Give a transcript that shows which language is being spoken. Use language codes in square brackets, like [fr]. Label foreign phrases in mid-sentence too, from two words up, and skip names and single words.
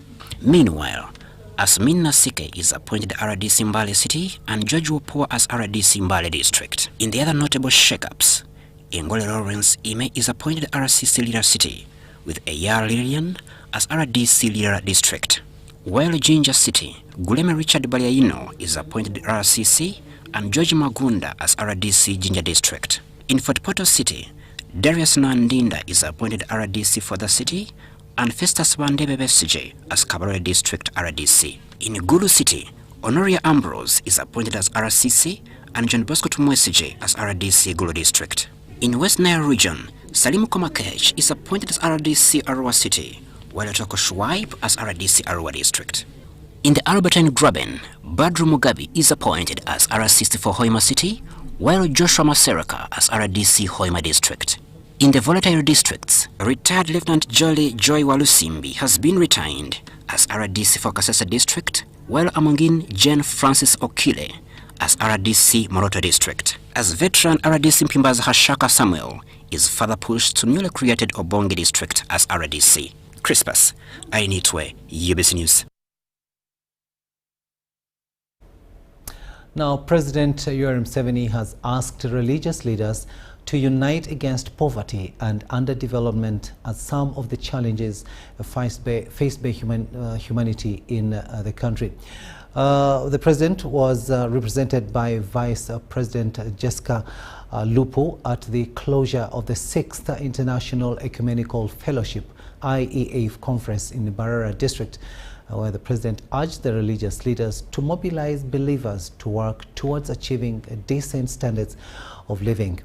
[en] Meanwhile, Asmin Nasike is appointed RDC Mbale City and George Wapua as RDC Mbale District. In the other notable shakeups, Ngole Lawrence Ime is appointed RCC Lira City, with Eyar Lilian as RDC Lira District. While Jinja City, Guleme Richard Baliaino is appointed RCC and George Magunda as RDC Jinja District. In Fort Portal City, Darius Nandinda is appointed RDC for the city and Festus Bandebe Besije as Kabarole District RDC. In Gulu City, Honoria Ambrose is appointed as RCC and John Bosco Tumwesije as RDC Gulu District. In West Nile Region, Salim Komakech is appointed as RDC Arua City, while Otoko Shuaib as RDC Arua District. In the Albertine Graben, Badru Mugabi is appointed as RCC for Hoima City, while Joshua Maseraka as RDC Hoima District. In the volatile districts, retired Lieutenant Jolly Joy Walusimbi has been retained as RDC for Kasese District, while Amongin Jane Francis Okile as RDC Moroto District. As veteran RDC Mpimbaza Hashaka Samuel is further pushed to newly created Obonge District as RDC. Crispus Ainitwe, UBC News. Now, President Yoweri Museveni has asked religious leaders to unite against poverty and underdevelopment as some of the challenges faced by humanity in the country. The president was represented by Vice President Jessica Lupo at the closure of the 6th International Ecumenical Fellowship IFE Conference in the Imara district, where the president urged the religious leaders to mobilize believers to work towards achieving decent standards of living.